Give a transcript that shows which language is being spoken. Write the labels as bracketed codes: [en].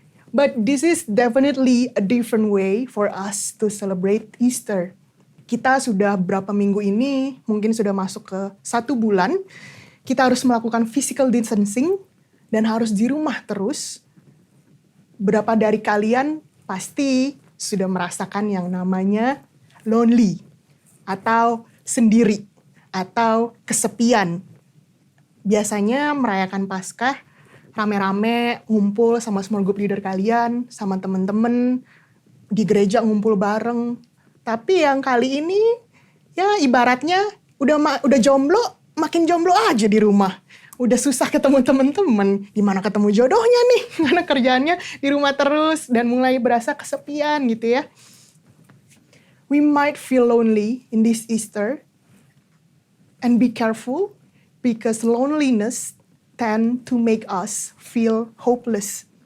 [en] But this is definitely a different way for us to celebrate Easter. [id] Kita sudah berapa minggu ini, mungkin sudah masuk ke 1 bulan, kita harus melakukan physical distancing dan harus di rumah terus. Berapa dari kalian pasti sudah merasakan yang namanya lonely, atau sendiri, atau kesepian. Biasanya merayakan Paskah, rame-rame ngumpul sama [en] small group leader [id] kalian, sama temen-temen, di gereja ngumpul bareng. Tapi yang kali ini, ya ibaratnya udah jomblo, makin jomblo aja di rumah. Udah susah ketemu temen-temen, gimana ketemu jodohnya nih, karena kerjaannya di rumah terus, dan mulai berasa kesepian gitu ya. [en] We might feel lonely in this Easter, and be careful, because loneliness tend to make us feel hopeless.